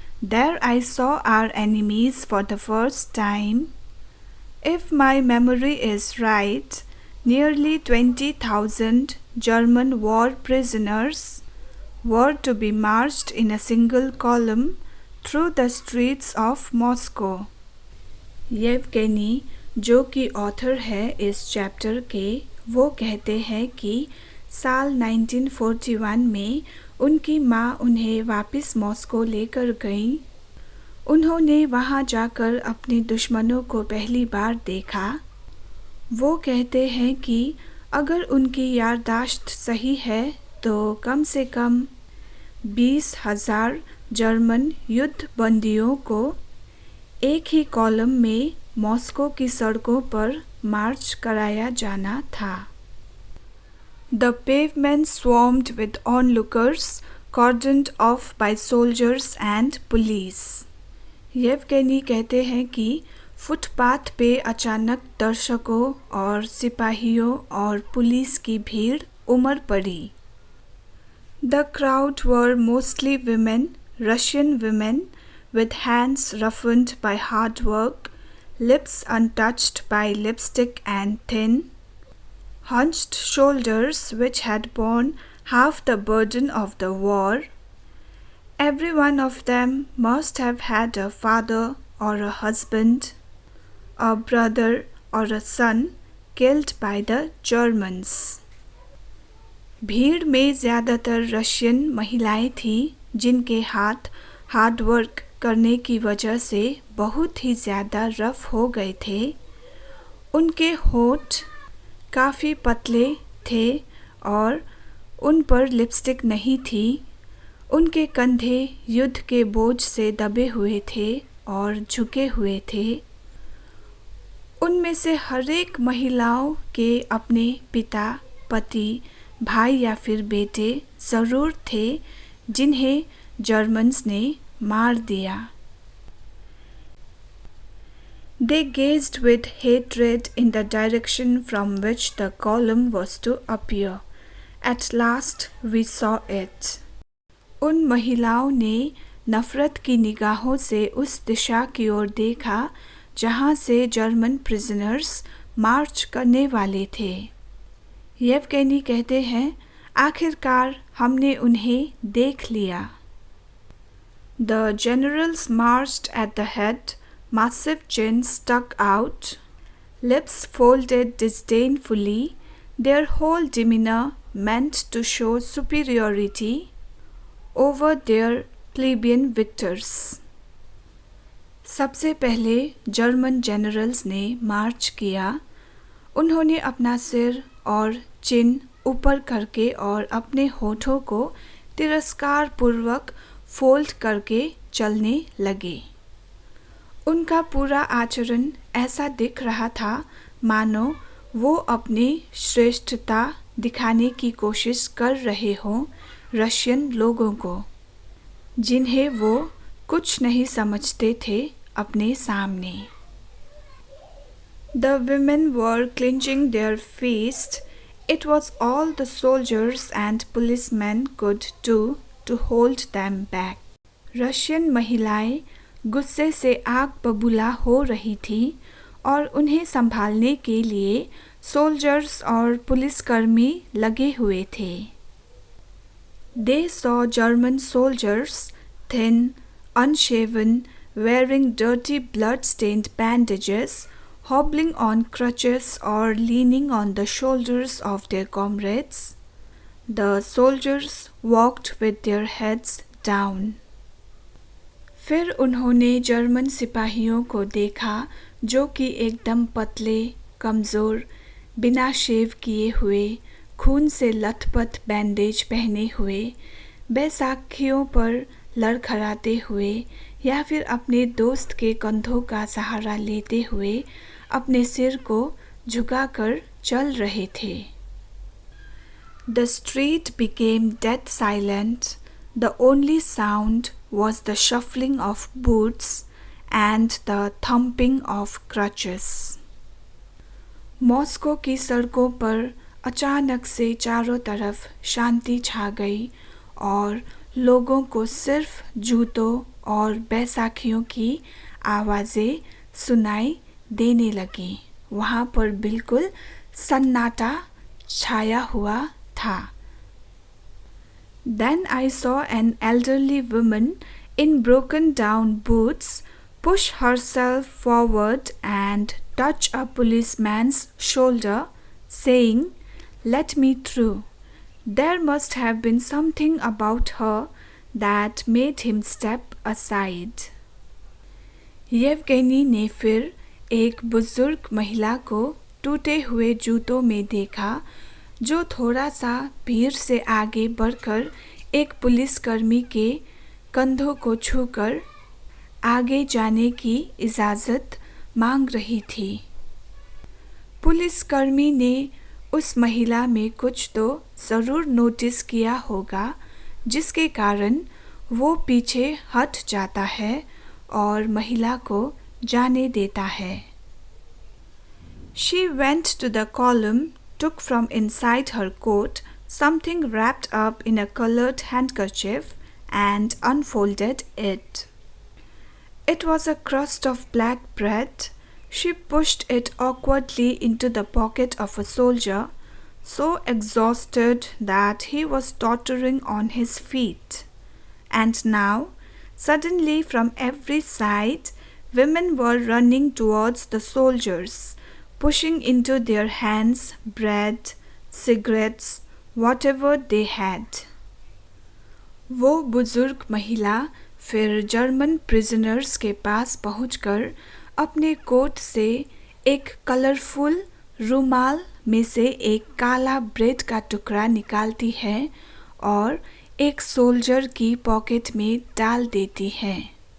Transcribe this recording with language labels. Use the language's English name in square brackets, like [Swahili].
[English] There I saw our enemies for the first time. If my memory is right, nearly 20,000 German war prisoners were to be marched in a single column through the streets of Moscow. [Hindi] Yevgeny, जो कि author है इस chapter के, वो कहते हैं कि साल 1941 में उनकी माँ उन्हें वापस मॉस्को लेकर गईं। उन्होंने वहाँ जाकर अपने दुश्मनों को पहली बार देखा। वो कहते हैं कि अगर उनकी याददाश्त सही है तो कम से कम 20,000 जर्मन युद्ध बंदियों को एक ही कॉलम में मॉस्को की सड़कों पर मार्च कराया जाना था। [English] The pavement swarmed with onlookers, cordoned off by soldiers and police. [Hindi] Yevgeny कहते हैं कि फुटपाथ पे अचानक दर्शकों और सिपाहियों और पुलिस की भीड़ उमड़ पड़ी। [English] The crowd were mostly women, Russian women, with hands roughened by hard work, lips untouched by lipstick and thin, hunched shoulders which had borne half the burden of the war. Every one of them must have had a father or a husband, a brother or a son killed by the Germans. [Hindi] भीड़ में ज़्यादातर Russian महिलाएं थीं जिनके हाथ hard work करने की वजह से बहुत ही ज़्यादा रफ हो गए थे। उनके होंठ काफ़ी पतले थे और उन पर लिपस्टिक नहीं थी। उनके कंधे युद्ध के बोझ से दबे हुए थे और झुके हुए थे। उनमें से हर एक महिलाओं के अपने पिता, पति, भाई या फिर बेटे ज़रूर थे जिन्हें जर्मन्स ने मार दिया। [English] They gazed with hatred in the direction from which the column was to appear. At last we saw it. [Hindi] उन महिलाओं ने नफरत की निगाहों से उस दिशा की ओर देखा जहाँ से जर्मन प्रिजनर्स मार्च करने वाले थे। येवगेनी कहते हैं, आखिरकार हमने उन्हें देख लिया। [English] The generals marched at the head, massive chins stuck out, lips folded disdainfully, their whole demeanor meant to show superiority over their plebeian victors. [Hindi] सबसे पहले जर्मन जनरल्स ने मार्च किया। उन्होंने अपना सिर और चिन ऊपर करके और अपने होठों को तिरस्कार पूर्वक फोल्ड करके चलने लगे। उनका पूरा आचरण ऐसा दिख रहा था मानो वो अपनी श्रेष्ठता दिखाने की कोशिश कर रहे हों रशियन लोगों को, जिन्हें वो कुछ नहीं समझते थे अपने सामने। [English] The women were clenching their fists. It was all the soldiers and policemen could do to hold them back. [Hindi] Russian महिलाएं गुस्से से आग बबूला हो रही थी और उन्हें संभालने के लिए सोल्जर्स और पुलिसकर्मी लगे हुए थे। [English] They saw German soldiers, thin, unshaven, wearing dirty blood-stained bandages, hobbling on crutches or leaning on the shoulders of their comrades. The soldiers walked with their heads down. [Hindi] फिर उन्होंने जर्मन सिपाहियों को देखा जो कि एकदम पतले, कमज़ोर, बिना शेव किए हुए, खून से लथपथ बैंडेज पहने हुए, बैसाखियों पर लड़खड़ाते हुए या फिर अपने दोस्त के कंधों का सहारा लेते हुए अपने सिर को झुकाकर चल रहे थे। [English] The street became dead silent. The only sound was the shuffling of boots and the thumping of crutches. [Hindi] Moscow की सड़कों पर अचानक से चारों तरफ शांति छा गई और लोगों को सिर्फ जूतों और बैसाखियों की आवाज़ें सुनाई देने लगी। वहाँ पर बिल्कुल सन्नाटा छाया हुआ था। [English] Then I saw an elderly woman in broken down boots push herself forward and touch a policeman's shoulder, saying, "Let me through." There must have been something about her that made him step aside. [Hindi] Yevgeny ने फिर एक बुजुर्ग महिला को टूटे हुए जूतों में देखा जो थोड़ा सा भीड़ से आगे बढ़कर एक पुलिसकर्मी के कंधों को छूकर आगे जाने की इजाज़त मांग रही थी। पुलिसकर्मी ने उस महिला में कुछ तो ज़रूर नोटिस किया होगा जिसके कारण वो पीछे हट जाता है और महिला को जाने देता है। [English] She went to the column, took from inside her coat something wrapped up in a colored handkerchief and unfolded it. It was a crust of black bread. She pushed it awkwardly into the pocket of a soldier, so exhausted that he was tottering on his feet. And now, suddenly from every side, women were running towards the soldiers, pushing into their hands bread, cigarettes, whatever they had. [Hindi] वो बुजुर्ग महिला फिर German prisoners के पास पहुंचकर अपने coat से एक colourful रुमाल में से एक काला ब्रेड का टुकड़ा निकालती है और एक सोल्जर की पॉकेट में डाल देती है।